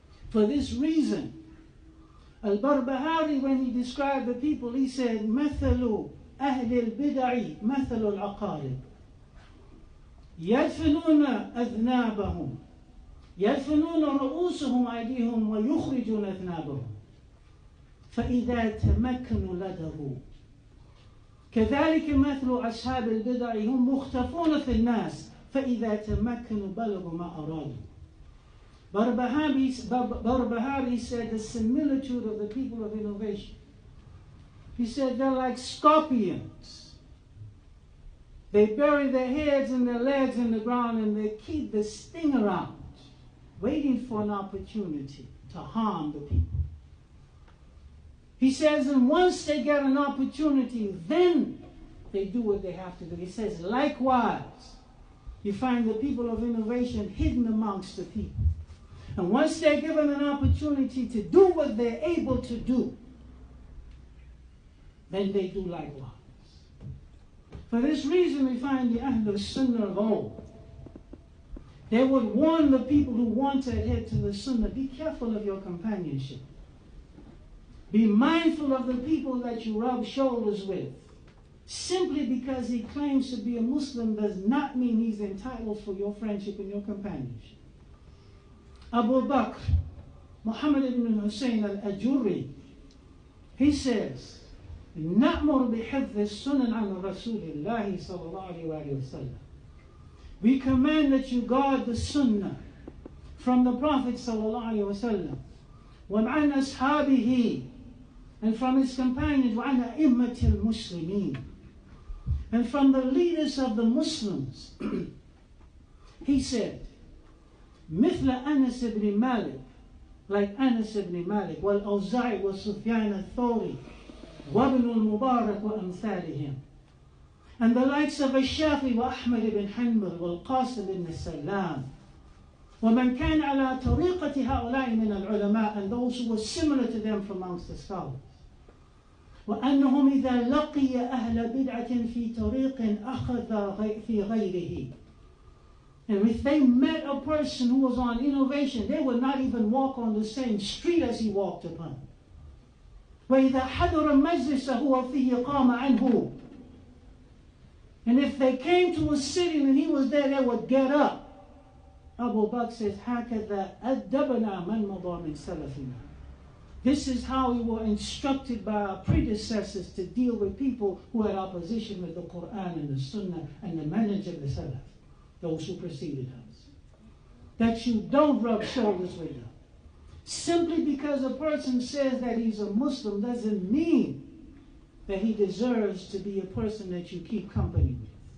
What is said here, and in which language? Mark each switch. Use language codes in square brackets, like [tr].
[en] For this reason, Al-Barbahari, when he described the people, he said, [ar] مَثَلُ أَهْلِ الْبِدَعِ مَثَلُ الْعَقَارِبِ يدفنون أذنابهم يدفنون رؤوسهم أيديهم ويخرجون أذنابهم فإذا تمكنوا لدغوا كذلك مثل أصحاب البدع هم مختفون في الناس فإذا تمكنوا بلغوا ما أرادوا. [en] Barbahari said the similitude of the people of innovation. He said they're like scorpions. They bury their heads and their legs in the ground and they keep the sting around, waiting for an opportunity to harm the people. He says, and once they get an opportunity, then they do what they have to do. He says, likewise, you find the people of innovation hidden amongst the people. And once they're given an opportunity to do what they're able to do, then they do likewise. For this reason, we find the Ahlul Sunnah of old. They would warn the people who want to adhere to the Sunnah, be careful of your companionship. Be mindful of the people that you rub shoulders with. Simply because he claims to be a Muslim does not mean he's entitled for your friendship and your companionship. [ar] Abu Bakr, Muhammad ibn Hussein al-Ajurri, [en] he says, [ar] نأمر بحفظ السنن عن رسول الله صلى الله عليه وسلم. [en] We command that you guard the Sunnah from the Prophet صلى الله عليه وسلم, [ar] وعن أصحابه, [en] and from his companions, [ar] وعن أئمة المسلمين, [en] and from the leaders of the Muslims. He said, [ar] مثل أنس بن مالك, [en] like Anas ibn Malik, [ar] والأوزاعي وسفيان الثوري, وابن المبارك وأمثالهم, [en] and the likes of [ar] الشافعي وأحمد بن حنبل والقاسم بن سلام, ومن كان على طريقة هؤلاء من العلماء, [en] and those who were similar to them from amongst the scholars. [ar] وأنهم إذا لقي أهل بدعة في طريق أخذ في غيره. [en] And if they met a person who was on innovation, they would not even walk on the same street as he walked upon. [ar] وإذا حضر مجلس هو فيه قام عنه. [en] And if they came to a sitting and he was there, they would get up. Abu Bakr says, [ar] هكذا أدبنا من مضى من سلفنا. [en] This is how we were instructed by our predecessors to deal with people who had opposition with the Quran and the Sunnah and the manhaj of the Salaf, those who preceded us. That you don't rub shoulders with them. Simply because a person says that he's a Muslim doesn't mean that he deserves to be a person that you keep company with.